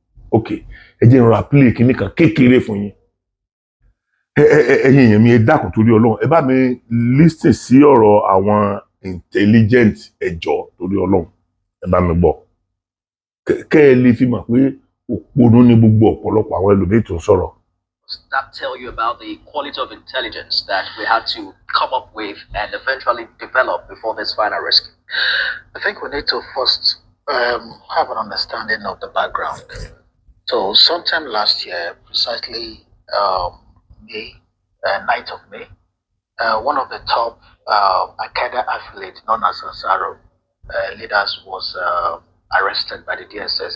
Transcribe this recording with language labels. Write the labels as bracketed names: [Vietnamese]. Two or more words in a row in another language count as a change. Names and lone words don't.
[Yoruba] Ok, ẹ jẹ́ n ra play kinní kan kékeré fún yín. Ẹ, ẹ, ẹ, ẹ̀yin èèyàn mi, ẹ dákun torí Ọlọ́run, ẹ bá mi listen sí ọ̀rọ̀ àwọn intelligent, ẹ jọ̀ọ́ torí Ọlọ́run, ẹ bá mi gbọ́. Kẹ́, kẹ́ ẹ lè fi mọ̀ pé òpònú ni gbogbo ọ̀pọ̀lọpọ̀ àwọn ẹlòmíì tó ń sọ̀rọ̀. [English] That tell you about the quality of intelligence that we had to come up with and eventually develop before this final rescue? I think we need to first, um, have an understanding of the background. So sometime last year, precisely, um, May, uh, ninth of May, Uh, one of the top, uh, Al-Qaeda affiliates known as Ansaro, uh, leaders was, uh, arrested by the D S S.